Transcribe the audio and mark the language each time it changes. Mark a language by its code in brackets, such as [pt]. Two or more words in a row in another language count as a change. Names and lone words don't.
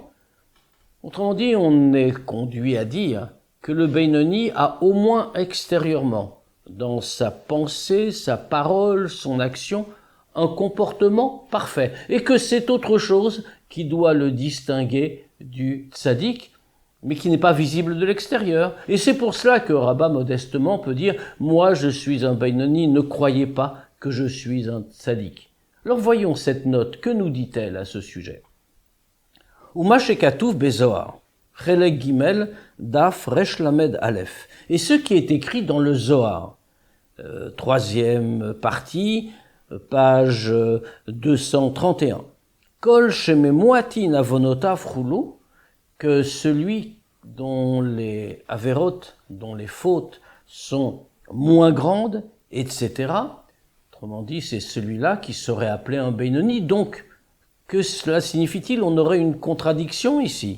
[fr] Autrement dit, on est conduit à dire que le Beinoni a au moins extérieurement, dans sa pensée, sa parole, son action, un comportement parfait, et que c'est autre chose qui doit le distinguer du tzaddik, mais qui n'est pas visible de l'extérieur. Et c'est pour cela que Rabbah modestement peut dire « Moi je suis un Beinoni, ne croyez pas que je suis un tzaddik ». Alors voyons cette note, que nous dit-elle à ce sujet? [he] ומה שכתוב בזוהר, חלק גימל, דף ריש למד אלף. [fr] Et ce qui est écrit dans le Zohar, troisième partie, page 231. [he] כל שמועטין עונותיו כולו, [fr] que celui dont les averot, dont les fautes sont moins grandes, etc. Autrement dit, c'est celui-là qui serait appelé un Beinoni. Donc, que cela signifie-t-il? On aurait une contradiction ici.